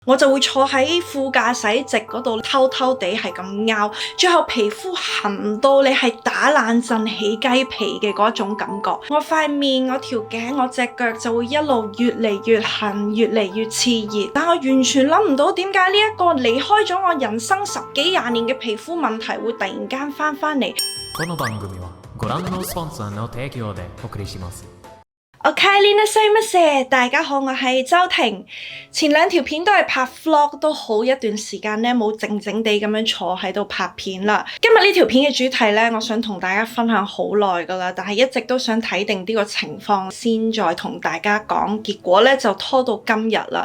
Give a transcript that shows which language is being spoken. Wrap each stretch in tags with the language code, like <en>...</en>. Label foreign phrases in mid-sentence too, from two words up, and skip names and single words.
<yue>我就會坐喺副駕駛席嗰度偷偷地係咁拗，最後皮膚痕到你係打冷震起雞皮嘅嗰種感覺。我塊面、我條頸、我隻腳就會一路越嚟越痕，越嚟越熾熱。但我完全諗唔到點解呢一個離開咗我人生10幾20年嘅皮膚問題會突然間返嚟。</yue> <ja>この番組はご覧のスポンサーの提供でお送りします。</ja> <yue>大家好，我係周庭。前2條片都係拍 vlog， 都好一段時間咧冇靜靜地咁樣坐喺度拍片啦。今日呢條片嘅主題咧，我想同大家分享好耐噶啦，但係一直都想睇定呢個情況先再同大家講，結果咧就拖到今日啦。</yue>